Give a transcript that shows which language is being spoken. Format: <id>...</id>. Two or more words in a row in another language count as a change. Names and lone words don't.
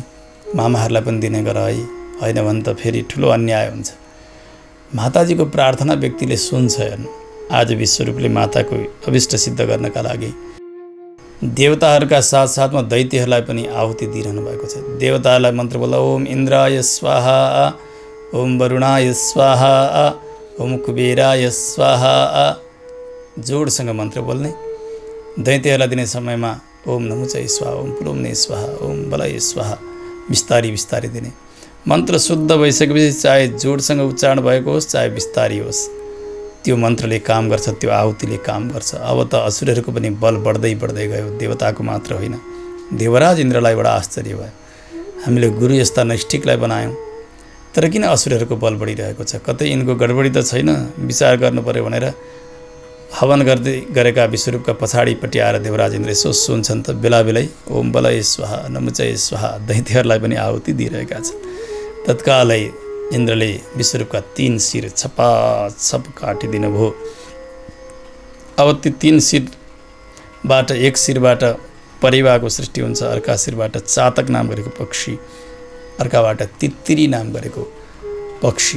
<ne>मामाहरूलाई पनि दिने गर है, होइन भने त फेरि ठुलो अन्याय हुन्छ। माताजीको प्रार्थना व्यक्तिले सुन्छ। हेर्नु, आज विश्वरूपले माताको अभिष्ट सिद्ध गर्नका लागि देवताहरूका साथसाथमा दैत्यहरूलाई पनि आहुति दिइरहनु भएको छ। देवताहरूलाई मन्त्र बोल्दा</ne> <sa>ओम इन्द्राय स्वाहा, ओम वरुणाय स्वाहा, ओम कुबेराय स्वाहा</sa> <ne>जोडसँग मन्त्र बोल्ने। दैत्यहरूलाई दिने समयमा</ne> <sa>ओम नमुचै स्वाहा, ओम पुलोम्ने स्वाहा, ओम बलय स्वाहा</sa> <ne>बिस्तारी बिस्तारी दिने। मन्त्र शुद्ध भइसकेपछि चाहे जोडसँग उच्चारण भएको होस् चाहे बिस्तारी होस्, त्यो मन्त्रले काम गर्छ, त्यो आहुतिले काम गर्छ। अब त असुरहरूको पनि बल बढ्दै बढ्दै गयो। देवताको मात्र होइन, देवराज इन्द्रलाई बडा आश्चर्य भयो। हामीले गुरु यस्ता नैष्ठिकलाई बनायौँ, तर किन असुरहरूको बल बढिरहेको छ? कतै यिनको गडबडी त छैन? विचार गर्नु पर्यो भनेर हवन गर्दै गरेका विश्वरूपका पछाडिपट्टि आएर देवराज इन्द्र यसो सुन्छन् त बेला बेलै</ne> <sa>ओम बलय स्वाहा, नमुचय स्वाहा</sa> <ne>दैत्यहरूलाई पनि आहुति दिइरहेका छन्। तत्कालै इन्द्रले विश्वरूपका 3 शिर छपाछप काटिदिनु भयो। अब ती 3 शिरबाट एक शिरबाट परिवाको सृष्टि हुन्छ, अर्का शिरबाट चातक नाम गरेको पक्षी, अर्काबाट तित्तिरी नाम गरेको पक्षी।</ne>